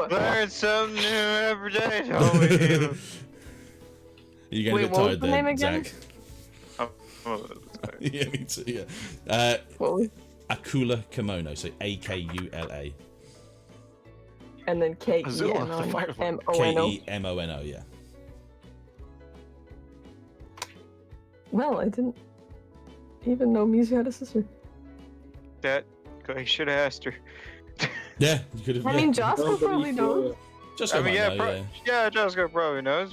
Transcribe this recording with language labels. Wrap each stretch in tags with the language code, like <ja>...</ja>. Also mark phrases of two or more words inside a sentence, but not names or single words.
<en>Learn something new every day, Toby. You getting Wait, a bit what was tired the there, name again? Zach? Oh, Yeah, me too. Yeah. What was- Akula Kimono. So A-K-U-L-A. And then Azula, the firefly. K-E-M-O-N-O. K-E-M-O-N-O. Yeah. Well, I didn't even know Mizu had a sister. that I should have asked her. Yeah. You could have. I mean, Josco Nobody probably knows. just I go mean, back yeah, now, yeah, Josco probably knows.</en>